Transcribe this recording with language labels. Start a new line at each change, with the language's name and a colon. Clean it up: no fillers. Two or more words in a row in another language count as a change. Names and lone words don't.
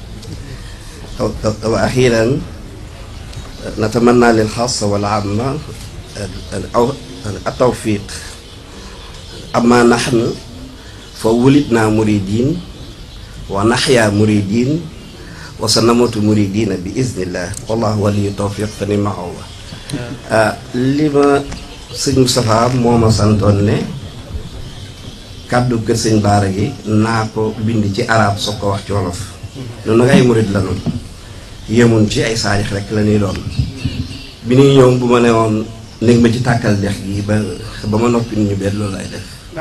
Arabic: وأخيرا نتمنى للخاصة والعامة التوفيق. أما نحن فولدنا مريدين ونحيا مريدين وسنموت مريدين بإذن الله، والله ولي التوفيق فنعم هو.
Wolof: لما sëñ Moustapha moo ma santoon ne kàddu kër sëñ Baara gi naa ko bind ci arab soog ko wax ci wolof. ñun nag ay murid la noonu yemuñ ci ay saarix rek la ñuy doon. bi ñuy ñëw bu ma ne woon néeg ma ci tàkkal dex gi ba ma noppi ñu bet loolu lay def.